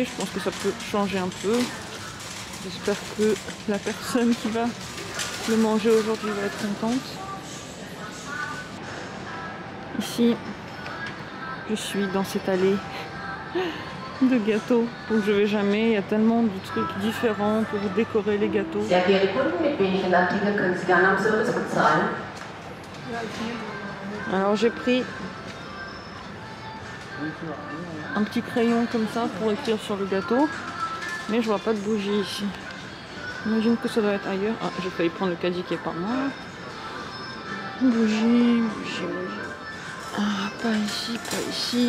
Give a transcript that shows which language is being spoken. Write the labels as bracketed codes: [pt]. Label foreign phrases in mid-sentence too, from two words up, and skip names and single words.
[fr] Je pense que ça peut changer un peu. J'espère que la personne qui va le manger aujourd'hui va être contente. Ici, je suis dans cette allée de gâteaux où je vais jamais. Il y a tellement de trucs différents pour décorer les gâteaux. [de] Sehr geehrte Kunden, mit wenigen Artikeln können Sie gerne am Service bezahlen. [fr] Alors j'ai pris un petit crayon comme ça pour écrire sur le gâteau, mais je vois pas de bougie ici. J'imagine que ça doit être ailleurs. Ah, j'ai failli prendre le caddie qui est pas moi. Bougie, bougie, bougie. Ah, pas ici, pas ici.